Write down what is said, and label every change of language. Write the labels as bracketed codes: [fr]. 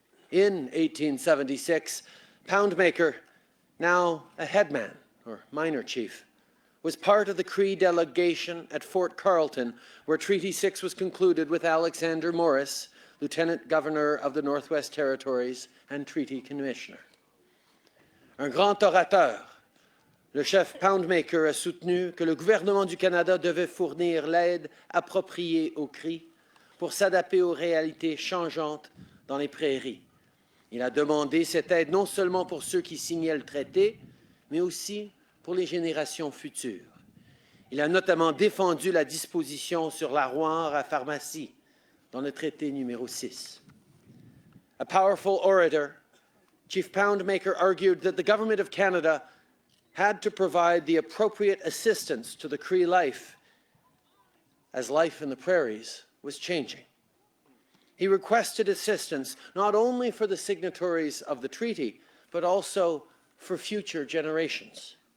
[en] In 1876, Poundmaker, now a headman or minor chief, was part of the Cree delegation at Fort Carleton, where Treaty 6 was concluded with Alexander Morris, Lieutenant Governor of the Northwest Territories and Treaty Commissioner. [fr] Un grand orateur, le chef Poundmaker a soutenu que le gouvernement du Canada devait fournir l'aide appropriée aux Cris pour s'adapter aux réalités changeantes dans les prairies. Il a demandé cette aide non seulement pour ceux qui signaient le traité, mais aussi pour les générations futures. Il a notamment défendu la disposition sur l'arroir à pharmacie dans le traité numéro 6. [en] A powerful orator, Chief Poundmaker argued that the Government of Canada had to provide the appropriate assistance to the Cree life as life in the prairies was changing. He requested assistance not only for the signatories of the treaty, but also for future generations.